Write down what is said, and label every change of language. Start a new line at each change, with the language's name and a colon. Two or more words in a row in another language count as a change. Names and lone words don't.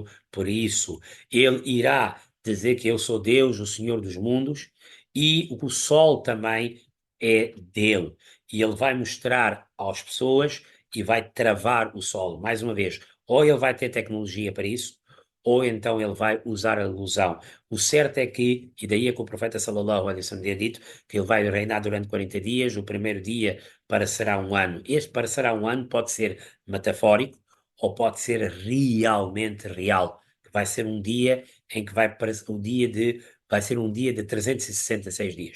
Portuguese: Por isso, ele irá dizer que eu sou Deus, o Senhor dos mundos, e o sol também é dele. E ele vai mostrar às pessoas e vai travar o sol. Mais uma vez, ou ele vai ter tecnologia para isso, ou então ele vai usar a ilusão. O certo é que, e daí é que o profeta
Arabic: صلى الله عليه وسلم
Portuguese: tinha dito, que ele vai reinar durante 40 dias, o primeiro dia parecerá um ano. Este parecerá um ano pode ser metafórico, ou pode ser realmente real, que vai ser um dia em que vai ser um dia de 366 dias.